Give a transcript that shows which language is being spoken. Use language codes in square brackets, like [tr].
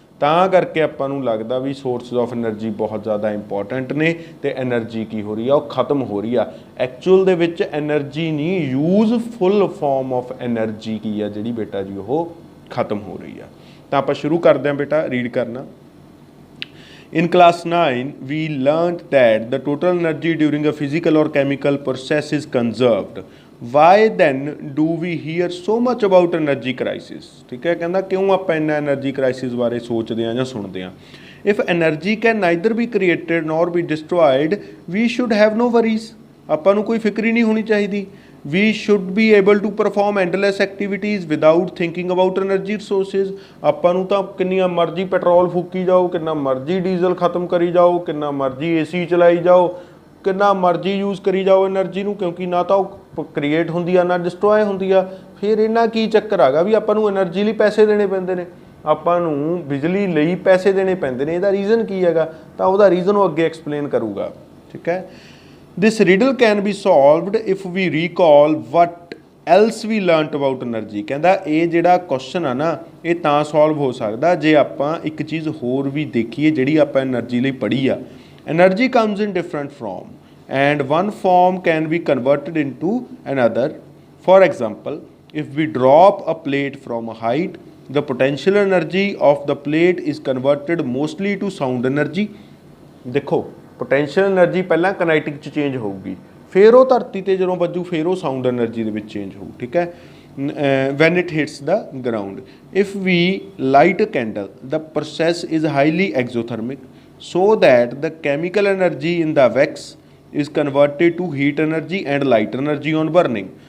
[pa] ਤਾਂ ਕਰਕੇ ਆਪਾਂ ਨੂੰ ਲੱਗਦਾ ਵੀ ਸੋਰਸਿਸ ਆਫ ਐਨਰਜੀ ਬਹੁਤ ਜ਼ਿਆਦਾ ਇੰਪੋਰਟੈਂਟ ਨੇ ਅਤੇ ਐਨਰਜੀ ਕੀ ਹੋ ਰਹੀ ਆ, ਉਹ ਖਤਮ ਹੋ ਰਹੀ ਆ। ਐਕਚੁਅਲ ਦੇ ਵਿੱਚ ਐਨਰਜੀ ਨਹੀਂ, ਯੂਜ਼ਫੁਲ ਫਾਰਮ ਆਫ ਐਨਰਜੀ ਕੀ ਆ ਜਿਹੜੀ ਬੇਟਾ ਜੀ ਉਹ ਖਤਮ ਹੋ ਰਹੀ ਆ। ਤਾਂ ਆਪਾਂ ਸ਼ੁਰੂ ਕਰਦੇ ਹਾਂ ਬੇਟਾ ਰੀਡ ਕਰਨਾ। [en] In class 9, we learned that the total energy during a physical or chemical process is conserved. Why then do we hear so much about energy crisis? [hi] ठीक है, कहना क्यों आप इन्ना energy crisis बारे सोचते हैं या सुनते हैं? [en] If energy can neither be created nor be destroyed, we should have no worries. [pa] ਆਪਾਂ ਨੂੰ ਕੋਈ ਫਿਕਰ ਹੀ ਨਹੀਂ ਹੋਣੀ ਚਾਹੀਦੀ। [en] We should be able to perform endless activities without thinking about energy resources. [pa] ਆਪਾਂ ਨੂੰ ਤਾਂ ਕਿੰਨੀਆਂ ਮਰਜ਼ੀ ਪੈਟਰੋਲ ਫੂਕੀ ਜਾਓ, ਕਿੰਨਾ ਮਰਜ਼ੀ ਡੀਜ਼ਲ ਖਤਮ ਕਰੀ ਜਾਓ, ਕਿੰਨਾ ਮਰਜ਼ੀ ਏਸੀ ਚਲਾਈ ਜਾਓ, ਕਿੰਨਾ ਮਰਜ਼ੀ ਯੂਜ਼ ਕਰੀ ਜਾਓ ਐਨਰਜੀ ਨੂੰ, ਕਿਉਂਕਿ ਨਾ ਤਾਂ ਉਹ ਕ੍ਰੀਏਟ ਹੁੰਦੀ ਆ ਨਾ ਡਿਸਟਰੋਏ ਹੁੰਦੀ ਆ। ਫਿਰ ਇਹਨਾਂ ਕੀ ਚੱਕਰ ਹੈਗਾ ਵੀ ਆਪਾਂ ਨੂੰ ਐਨਰਜੀ ਲਈ ਪੈਸੇ ਦੇਣੇ ਪੈਂਦੇ ਨੇ, ਆਪਾਂ ਨੂੰ ਬਿਜਲੀ ਲਈ ਪੈਸੇ ਦੇਣੇ ਪੈਂਦੇ ਨੇ। ਇਹਦਾ ਰੀਜ਼ਨ ਕੀ ਹੈਗਾ, ਤਾਂ ਉਹਦਾ ਰੀਜ਼ਨ ਉਹ ਅੱਗੇ ਐਕਸਪਲੇਨ ਕਰੂਗਾ, ਠੀਕ ਹੈ। [en] This riddle can be solved if we recall what else we learnt about energy. [pa] ਕਹਿੰਦਾ ਇਹ ਜਿਹੜਾ ਕੁਐਸਚਨ ਆ ਨਾ ਇਹ ਤਾਂ ਸੋਲਵ ਹੋ ਸਕਦਾ ਜੇ ਆਪਾਂ ਇੱਕ ਚੀਜ਼ ਹੋਰ ਵੀ ਦੇਖੀਏ ਜਿਹੜੀ ਆਪਾਂ ਐਨਰਜੀ ਲਈ ਪੜ੍ਹੀ ਆ। [en] Energy comes in different form and one form can be converted into another. For example, if we drop a plate from a height, the potential energy of the plate is converted mostly to sound energy. [pa] ਦੇਖੋ, potential energy ਪਹਿਲਾਂ ਕਨਾਈਟਿਕ 'ਚ change ਹੋਊਗੀ, ਫਿਰ ਉਹ ਧਰਤੀ 'ਤੇ ਜਦੋਂ ਵੱਜੂ ਫਿਰ ਉਹ ਸਾਊਂਡ ਐਨਰਜੀ ਦੇ ਵਿੱਚ ਚੇਂਜ ਹੋਊ, ਠੀਕ ਹੈ। [en] When it hits the ground, if we light a candle the process is highly exothermic so that the chemical energy in the wax is converted to heat energy and light energy on burning.